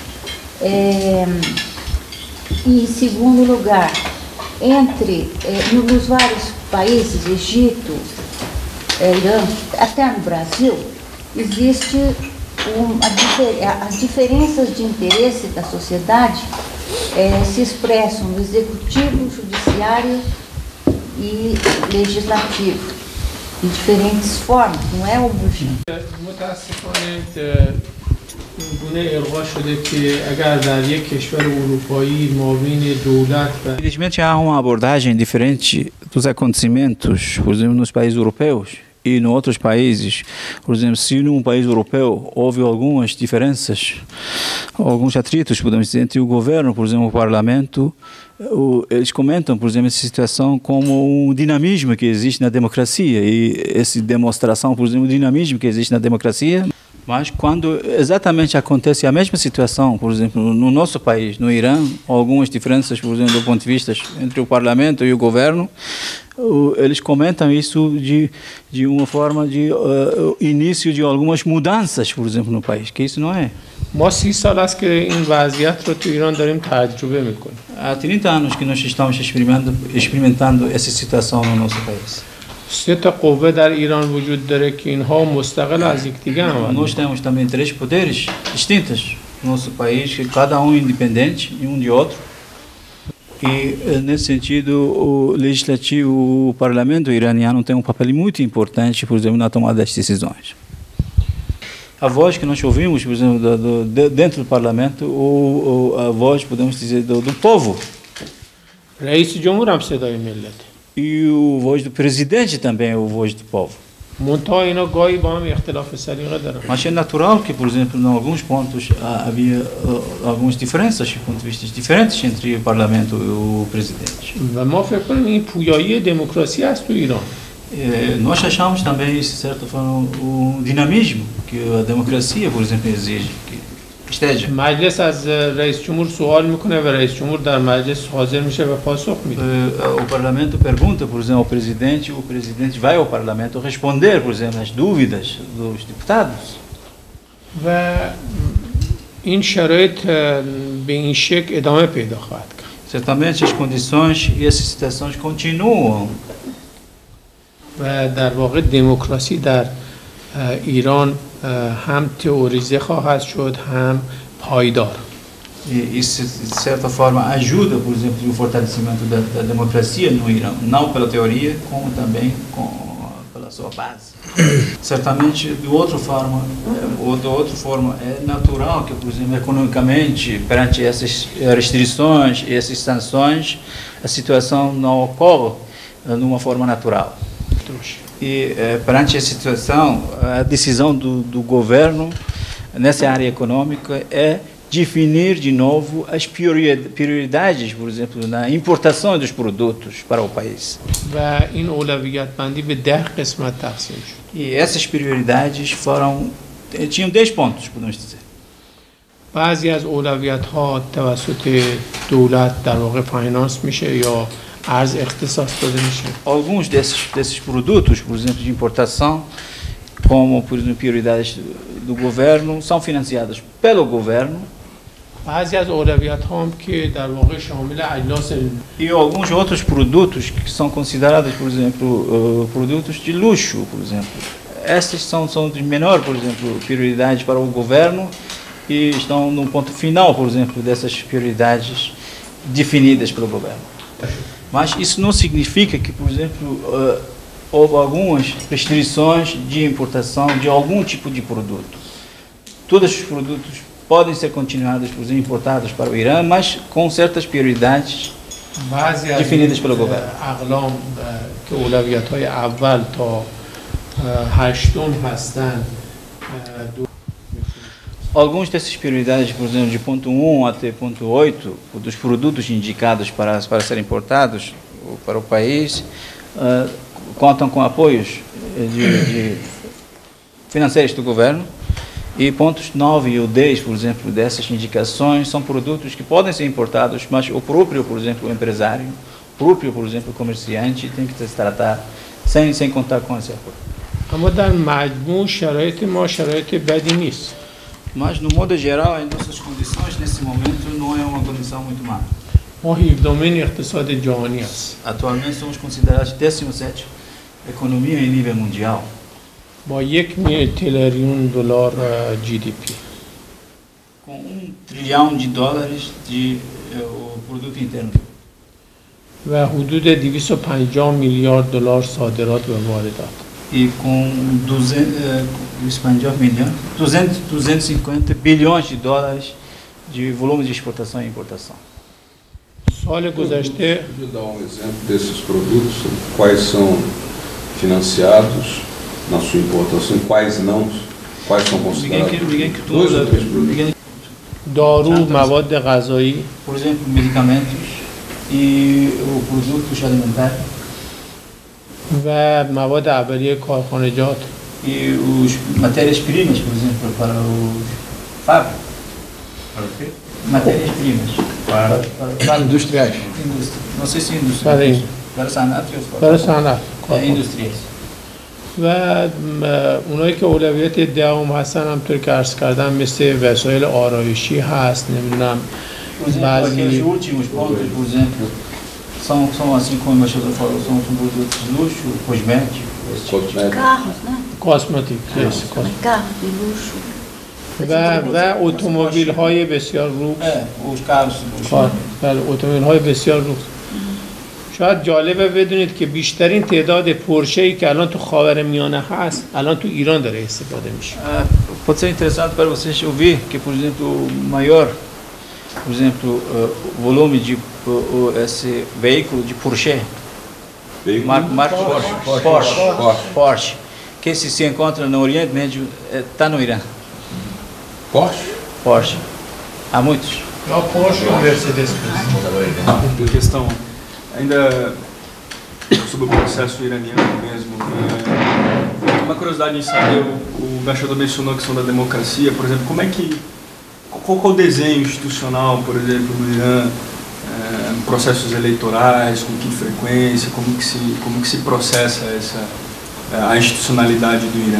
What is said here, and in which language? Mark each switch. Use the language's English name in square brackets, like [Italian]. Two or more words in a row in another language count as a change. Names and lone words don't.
[Portuguese] E, em segundo lugar, nos vários países, Egito, Irã, até no Brasil, existe as diferenças de interesse da sociedade se expressam no executivo, judiciário e legislativo. De diferentes formas, não é homogêneo. [Persian] متاسفانه گونه الغا شده که اگر در یک کشور اروپایی مابین دولت و [Portuguese] Infelizmente há uma abordagem diferente dos acontecimentos, por exemplo, nos países europeus, e em outros países, por exemplo, se num país europeu houve algumas diferenças, alguns atritos, podemos dizer, entre o governo, por exemplo, o parlamento, eles comentam, por exemplo, essa situação como um dinamismo que existe na democracia, e essa demonstração, por exemplo, do dinamismo que existe na democracia. Mas quando exatamente acontece a mesma situação, por exemplo, no nosso país, no Irã, algumas diferenças, por exemplo, do ponto de vista entre o parlamento e o governo, eles comentam isso de uma forma de início de algumas mudanças, por exemplo, no país, que isso não é. [Persian] ما 30 سال است که این وضعیت رو تو ایران داریم تجربه میکنیم. [Portuguese] Há 30 anos que nós estamos experimentando essa situação no nosso país. [Persian] 3 تا قوه در ایران وجود داره که اینها مستقل از یکدیگر عمل [Portuguese] Nós temos também 3 poderes distintos no nosso país, que cada um independente um de outro. E nesse sentido, o legislativo, o parlamento iraniano tem um papel muito importante, por exemplo, na tomada das decisões. A voz que nós ouvimos, por exemplo, dentro do parlamento, a voz, podemos dizer, do povo. [Persian] رئیس جمهور هم صدای ملت. [Portuguese] E o voz do presidente também é o voz do povo. [Persian] منتها اینا گاهی با هم اختلاف سلیقه دارن. [Portuguese] Mas é natural que, por exemplo, em alguns pontos havia algumas diferenças, pontos de vista diferentes entre o parlamento e o presidente. [Persian] و ما فکر کنیم این پویایی دموکراسی است تو ایران. [Portuguese] Nós achamos também, de certa forma, o dinamismo que a democracia, por exemplo, exige que esteja. [Persian] مجلس از رئیس جمهور سوال میکنه و رئیس جمهور در مجلس حاضر میشه و پاسخ میده. [Portuguese] O parlamento pergunta, por exemplo, ao presidente, o presidente vai ao parlamento responder, por exemplo, as dúvidas dos deputados. [Persian] و این شرایط به این شکل ادامه پیدا خواهد کرد. [Portuguese] Certamente as condições e essas situações continuam. [Persian] و در واقع دموکراسی در ایران هم تئوریزه خواهد شد هم پایدار. [Portuguese] E isso, de certa forma, ajuda, por exemplo, no fortalecimento da democracia no Irã, não pela teoria, como também pela sua base. Certamente, de outra forma, é natural que, por exemplo, economicamente, perante essas restrições e essas sanções, a situação não ocorre de uma forma natural. E perante essa situação, a decisão do governo nessa área econômica é definir de novo as prioridades, por exemplo, na importação dos produtos para o país. [Persian] و این اولویت بندی به 10 قسمت تقسیم شد. [Portuguese] E essas prioridades tinham 10 pontos, podemos dizer. [Persian] بعضی از اولویت ها توسط دولت در واقع فاینانس میشه یا ارز اختصاص داده میشه. [Portuguese] Alguns desses produtos, por exemplo, de importação, como, por exemplo, prioridades do governo, são financiadas pelo governo. [Persian] بعضی از اولویت ها هم که در واقع شامل اجناس [Portuguese] E alguns outros produtos que são considerados, por exemplo, produtos de luxo, por exemplo. Essas são de menor, por exemplo, prioridade para o governo e estão no ponto final, por exemplo, dessas prioridades definidas pelo governo. Mas isso não significa que, por exemplo, houve algumas restrições de importação de algum tipo de produto. Todos os produtos podem ser continuados, por exemplo, importados para o Irã, mas com certas prioridades definidas pelo governo. [Persian] اقلام که اولویت های اول تا هشتم هستند. [Portuguese] Alguns dessas prioridades, por exemplo, de ponto 1 até ponto 8, dos produtos indicados para serem importados para o país, contam com apoios financeiros do governo. E pontos 9 e o 10, por exemplo, dessas indicações são produtos que podem ser importados, mas o próprio, por exemplo, o empresário, o próprio, por exemplo, o comerciante tem que se tratar sem contar com esse apoio. [Persian] اما در مجموع شرایط ما شرایط بدی نیست. [Portuguese] Mas, no modo geral, as nossas condições nesse momento não é uma condição muito má. [Persian] ما 17 اقتصاد جهانی است. [Portuguese] Atualmente somos considerados 17ª economia em nível mundial. [Persian] با 1 تریلیون دلار GDP. [Portuguese] Com $1 trilhão de o produto interno. [Persian] و حدود 250 میلیارد دلار صادرات و واردات. [Portuguese] E com 250 bilhões de dólares de volume de exportação e importação. [Persian] سال گذشته [Portuguese] Podia dar um exemplo desses produtos, quais são financiados na sua importação, quais não? Quais são considerados? Dois ou três produtos. [Persian] دارو، مواد غذایی، [Portuguese] por exemplo, medicamentos e produtos alimentares [Persian] و مواد اولیه کارخانجات [Portuguese] e os matérias-primas, por exemplo, para os fábricas. Para o quê? Matérias-primas. Para industriais. Indústria. Não sei se indústria. Para [Persian] صنعت یا برای صنعت [Portuguese] indústrias. [Persian] و اونایی که اولویت دوم هستن همطور که عرض کردم مثل وسایل آرایشی هست، نمیدونم [Portuguese] Por exemplo, aqueles últimos pontos, por exemplo, são assim como o embaixador falou, são produtos de luxo, cosméticos. Carros, né? [Persian] کاسمتیک [Portuguese] Carros de luxo. [Persian] و اتومبیل های بسیار لوکس. [Portuguese] Os carros de luxo. [Persian] بله، اتومبیل های بسیار لوکس. شاید جالبه بدونید که بیشترین تعداد پورشه‌ای که الان تو خاورمیانه هست الان تو ایران داره استفاده میشه. [Portuguese] Pode ser interessante para vocês ouvir que, por exemplo, o maior, por exemplo, volume de esse veículo de Porsche, marca Porsche, que se encontra no Oriente Médio, está no Irã. Porsche. Há muitos. [Persian] یا پورشه یا مرسدس. [Portuguese] Uma questão ainda sobre o processo iraniano mesmo. Uma curiosidade em saber, o embaixador mencionou a questão da democracia, por exemplo, qual é o desenho institucional, por exemplo, no Irã, processos eleitorais, com que frequência, como que se processa a institucionalidade do Irã.